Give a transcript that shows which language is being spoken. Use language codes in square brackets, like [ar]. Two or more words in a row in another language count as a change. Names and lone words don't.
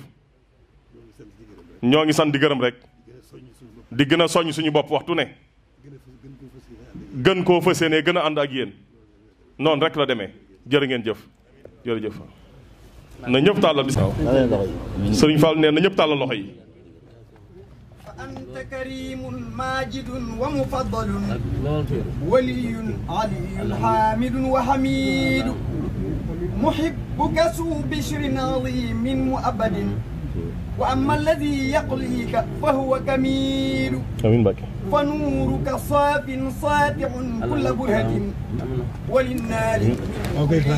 [wo] ñoo ngi sant di gërëm rek. di gën a soññ suñu bopp waxtu ne. gën koo fas yéene gën a ànd ak yéen. noonu rek la demee. jërë ngeen jëf. jërëjëf. na ñëpp tàllal bis. Sëriñ Fall nee na ñëpp tàllal loxo yi. [ar] أنت كريم ماجد ومفضل ولي علي حميد وحامد محبك سوء بشر عظيم مؤبد وأما الذي يقليك فهو كامل فنورك صاف ساطع كل برهة وللنار